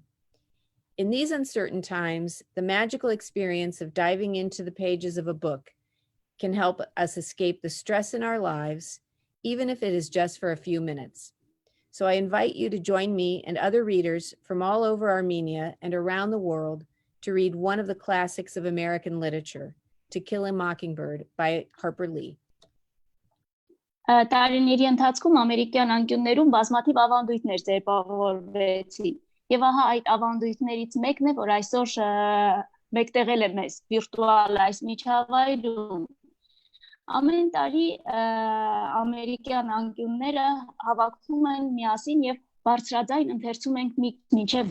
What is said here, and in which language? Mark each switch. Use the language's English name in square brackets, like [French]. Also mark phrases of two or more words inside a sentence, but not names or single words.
[English] In these uncertain times, the magical experience of diving into the pages of a book can help us escape the stress in our lives, even if it is just for a few minutes. So I invite you to join me and other readers from all over Armenia and around the world to read one of the classics of American literature, To Kill a Mockingbird by Harper Lee. [Armenian] Տարիների ընթացքում ամերիկյան անկյուններում բազմաթիվ ավանդույթներ ձևավորվեցին։ Եվ ահա այդ ավանդույթներից մեկն է, որ այսօր մեկտեղել է մեզ վիրտուալ այս միջավայրում։ Ամեն տարի ամերիկյան անկյունները հավաքվում են միասին եւ բարձրաձայն ընթերցում ենք մինչեւ